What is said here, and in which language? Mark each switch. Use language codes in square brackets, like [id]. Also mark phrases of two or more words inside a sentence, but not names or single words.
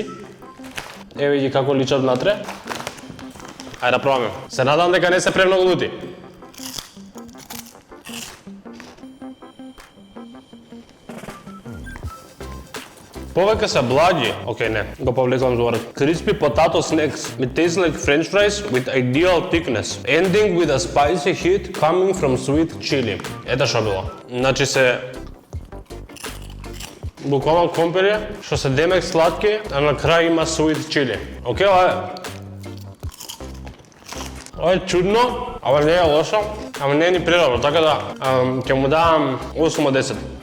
[mk] Еве ги како личат внатре. Ајде да пробаме. Се надам дека не се премногу лути. Повеќе се благи. Океј, не. Го повлекам зборот. [en] Crispy potato snacks. It tastes like french fries with ideal thickness. Ending with a spicy heat coming from sweet chili. [mk] Ете што било. Значи се буквално компири, што се демек сладки, а на крај има [en] sweet chili. [mk] Океј, ова е чудно, ама не е лошо, ама не е ни прелабро, така да ќе му давам 8 од 10.